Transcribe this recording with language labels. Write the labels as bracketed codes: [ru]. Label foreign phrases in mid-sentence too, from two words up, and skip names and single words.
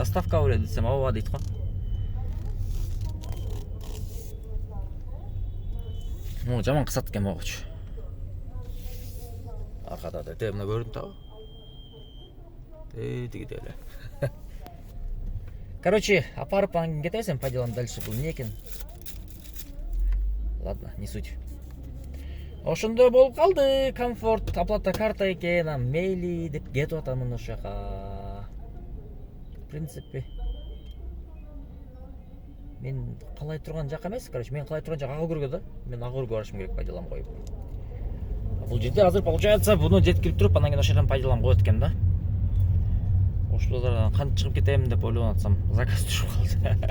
[ky] Доставка беле десем, ооба дейт го. Могу жаман кысат экен могучу. Аркада да мына көрүнүп атабы? Тигиде эле. Короче, апарып анан кете берсем, пайдаланып дальше бул эмне экен? [ru] Ладно, не суть. [ky] Ошондой болуп калды. Комфорт, оплата карта экен, мейли деп кетип атамын ошол жака. [ru] В принципе, [ky] мен калай турган жак эмес, короче, мен калай турган жак Агурга да. Мен Агурга барышым керек пайдаланып коюп. Бул жерде азыр получается буну жеткирип туруп, анан кийин ошол жерден пайдаланып коет экен да. Ошолордан кантип чыгып кетем деп ойлонуп атсам, заказ түшүп калды.